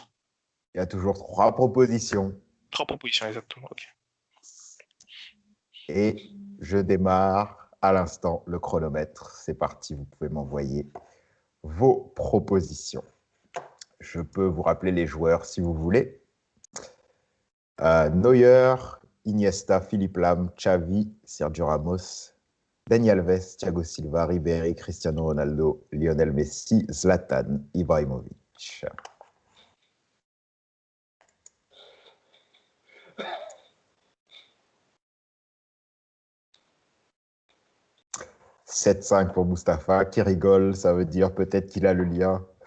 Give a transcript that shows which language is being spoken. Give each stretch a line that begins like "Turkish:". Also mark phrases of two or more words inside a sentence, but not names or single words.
French: Il y a toujours 3 propositions. 3 propositions, exactement. Okay. Et je démarre à l'instant le chronomètre. C'est parti, vous pouvez m'envoyer vos propositions. Je peux vous rappeler les joueurs si vous voulez. Neuer, Iniesta, Philippe Lam, Xavi, Sergio Ramos, Dani Alves, Thiago Silva, Ribéry, Cristiano Ronaldo, Lionel Messi, Zlatan Ibrahimovic. « 7-5 pour Mustapha, qui rigole, ça veut dire peut-être qu'il a le lien.